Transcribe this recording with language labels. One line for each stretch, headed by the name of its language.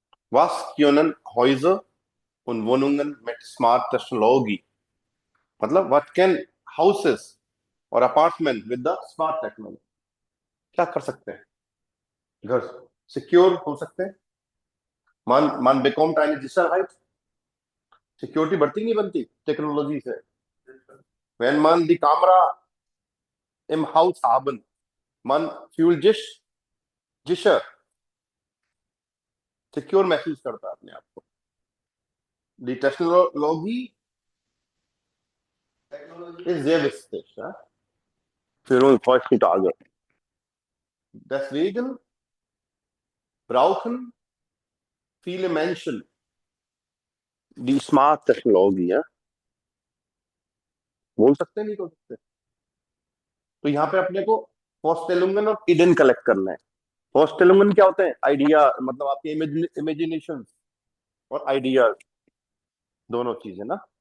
German: Was können Häuser und Wohnungen mit Smart Technologie?
Hindi: मतलब
English: what can houses or apartment with the smart technology?
Hindi: क्या कर सकते हैं? घर सिक्योर हो सकते हैं.
German: Man bekommt eine Sicherheit.
Hindi: Security बढ़ती नहीं बनती टेक्नोलॉजी से.
German: Wenn man die Kamera im Haus haben, man fühlt sich sicher,
Hindi: secure महसूस करता है अपने आप को.
German: Die Technologie ist sehr wichtig, ja, für uns heutzutage. Deswegen brauchen viele Menschen die Smart Technologie. Ja?
Hindi: बोल सकते हैं नहीं बोल सकते. तो यहाँ पे अपने को पोस्टेलुंगन और इडन कलेक्ट करना है. पोस्टेलुंगन क्या होते हैं? आइडिया, मतलब आपके इमेजिनेशन और आइडियाज, दोनों चीजें ना.